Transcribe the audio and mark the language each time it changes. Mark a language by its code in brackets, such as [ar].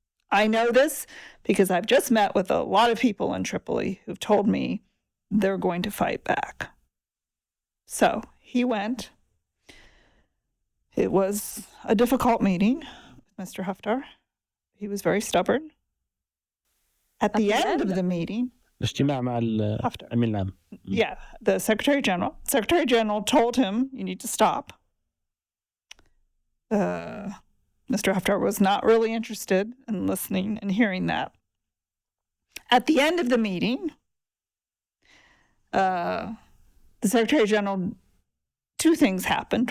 [en] I know this because I've just met with a lot of people in Tripoli who've told me they're going to fight back. So he went. It was a difficult meeting with Mr. Haftar. He was very stubborn. At the end of the meeting, [ar] الاجتماع مع الأمين العام. [en] Yeah, the Secretary General told him, you need to stop. Mr. Haftar was not really interested in listening and hearing that. At the end of the meeting, the Secretary General, two things happened.